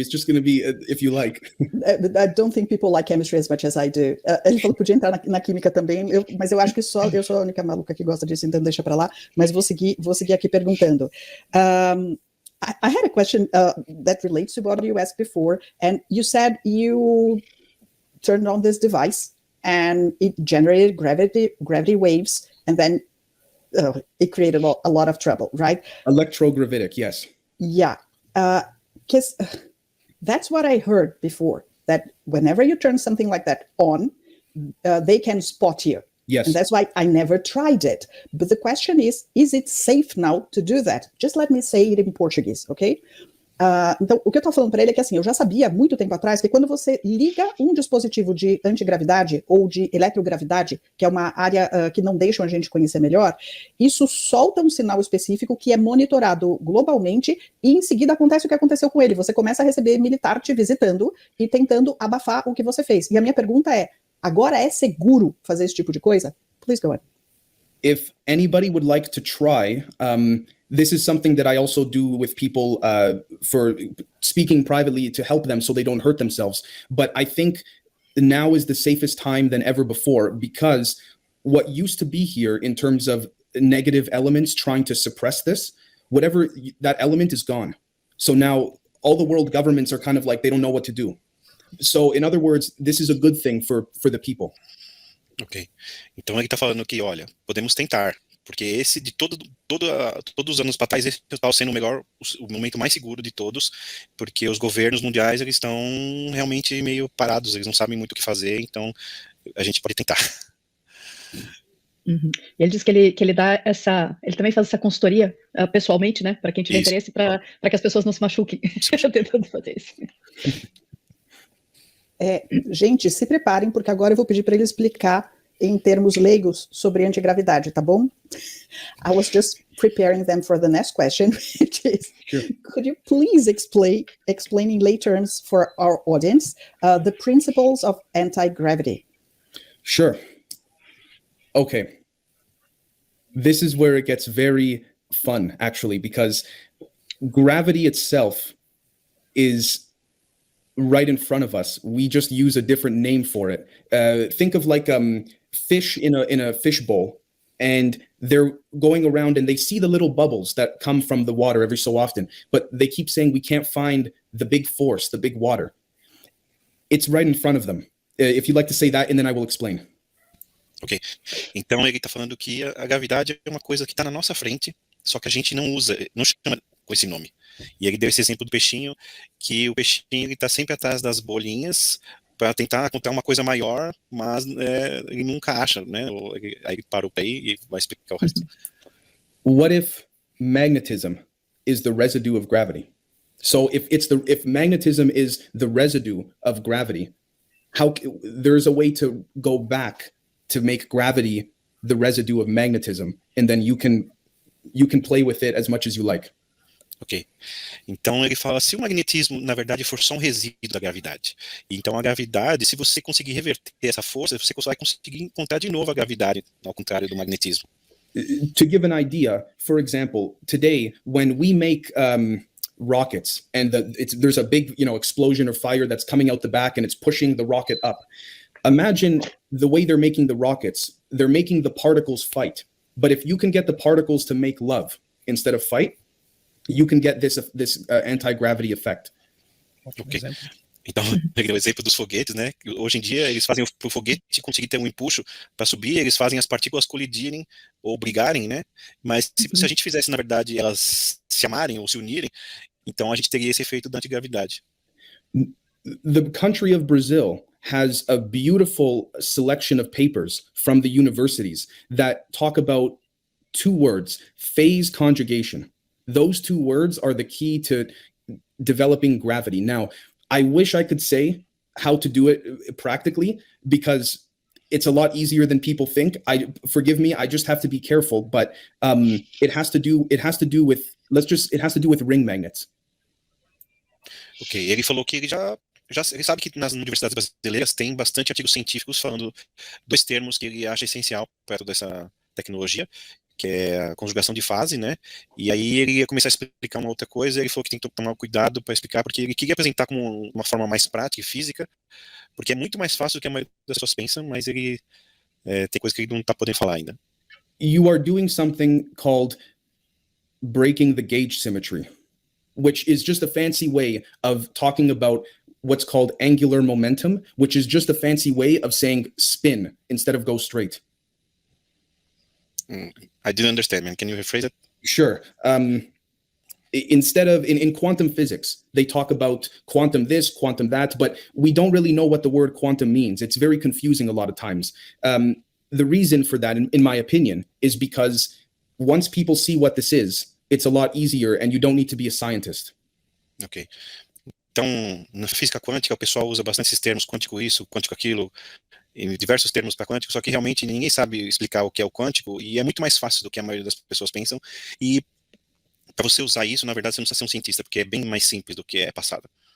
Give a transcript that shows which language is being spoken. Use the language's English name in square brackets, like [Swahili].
[English] It's just going to be if you like. I don't think people like chemistry as much as I do. [Portuguese] Ele falou que podia entrar na química também, mas eu acho que só eu sou a única maluca que gosta disso, então deixa para lá. Mas vou seguir aqui perguntando. [English] I had a question that relates to what you asked before, and you said you turned on this device and it generated gravity waves, and then it created a lot of trouble, right? Electrogravitic, yes. Yeah, because that's what I heard before, that whenever you turn something like that on, they can spot you. Yes. And that's why I never tried it. But the question is it safe now to do that? Just let me say it in Portuguese, okay? [Portuguese] Então, o que eu tô falando para ele é que, assim, eu já sabia há muito tempo atrás que quando você liga um dispositivo de antigravidade ou de eletrogravidade, que é uma área que não deixa a gente conhecer melhor, isso solta um sinal específico que é monitorado globalmente e em seguida acontece o que aconteceu com ele. Você começa a receber militar te visitando e tentando abafar o que você fez. E a minha pergunta é, agora é seguro fazer esse tipo de coisa? [English] Please go on. If anybody would like to try, this is something that I also do with people for speaking privately to help them so they don't hurt themselves. But I think now is the safest time than ever before, because what used to be here in terms of negative elements trying to suppress this, whatever that element is gone. So now all the world governments are kind of like, they don't know what to do. So in other words, this is a good thing for the people. Ok. [Portuguese] Então ele está falando que, olha, podemos tentar, porque esse de todos os anos para trás, esse está sendo o momento mais seguro de todos, porque os governos mundiais, eles estão realmente meio parados, eles não sabem muito o que fazer, então a gente pode tentar. Uhum. E ele diz que ele dá ele também faz essa consultoria pessoalmente, né, para quem tiver interesse, para que as pessoas não se machuquem tentando fazer isso. Gente, se preparem, porque agora eu vou pedir para ele explicar em termos leigos sobre antigravidade, tá bom? [English] I was just preparing them for the next question, which is, sure. Could you please explain in lay terms for our audience the principles of anti-gravity? Sure. Okay. This is where it gets very fun, actually, because gravity itself is right in front of us. We just use a different name for it. Think of like fish in a fish bowl, and they're going around and they see the little bubbles that come from the water every so often, but they keep saying we can't find the big force, the big water. It's right in front of them. If you'd like to say that, and then I will explain. Ok. [Portuguese] Então ele está falando que a gravidade é uma coisa que está na nossa frente, só que a gente não chama com esse nome. E ele deu esse exemplo do peixinho, que o peixinho está sempre atrás das bolinhas para tentar encontrar uma coisa maior, mas ele nunca acha, né? Aí ele parou para aí e vai explicar o resto. [English] What if magnetism is the residue of gravity? So if magnetism is the residue of gravity, there's a way to go back to make gravity the residue of magnetism, and then you can play with it as much as you like. Ok. [Portuguese] Então ele fala, se o magnetismo, na verdade, for só um resíduo da gravidade, então a gravidade, se você conseguir reverter essa força, você vai conseguir encontrar de novo a gravidade, ao contrário do magnetismo. [English] To give an idea, for example, today, when we make rockets, and there's a big, explosion or fire that's coming out the back, and it's pushing the rocket up. Imagine the way they're making the rockets. They're making the particles fight. But if you can get the particles to make love instead of fight, you can get this anti-gravity effect. Okay. [Portuguese] Então, ele deu o exemplo dos foguetes, né? Hoje em dia, eles fazem para o foguete conseguir ter um empuxo para subir, eles fazem as partículas colidirem ou brigarem, né? Mas se a gente fizesse, na verdade, elas se amarem ou se unirem, então a gente teria esse efeito da antigravidade. [English] The country of Brazil has a beautiful selection of papers from the universities that talk about two words, phase conjugation. Those two words are the key to developing gravity. Now, I wish I could say how to do it practically, because it's a lot easier than people think. Forgive me, I just have to be careful, but it has to do with ring magnets. [Portuguese] Ok, ele falou que ele ele sabe que nas universidades brasileiras tem bastante artigos científicos falando dois termos que ele acha essencial para toda essa tecnologia, que é a conjugação de fase, né? E aí ele ia começar a explicar uma outra coisa, ele falou que tem que tomar cuidado para explicar, porque ele queria apresentar como uma forma mais prática e física, porque é muito mais fácil do que a maioria das pessoas pensam, mas ele tem coisa que ele não está podendo falar ainda. [English] You are doing something called breaking the gauge symmetry, which is just a fancy way of talking about what's called angular momentum, which is just a fancy way of saying spin instead of go straight. I didn't understand, man. Can you rephrase it? Sure. Instead of in quantum physics, they talk about quantum this, quantum that, but we don't really know what the word quantum means. It's very confusing a lot of times. The reason for that, in my opinion, is because once people see what this is, it's a lot easier and you don't need to be a scientist. Ok. [Portuguese] Então, na física quântica, o pessoal usa bastante esses termos, quântico isso, quântico aquilo, e diversos termos para quântico, só que realmente ninguém sabe explicar o que é o quântico, e é muito mais fácil do que a maioria das pessoas pensam, e para você usar isso, na verdade, você não precisa ser um cientista, porque é bem mais simples do que é passado.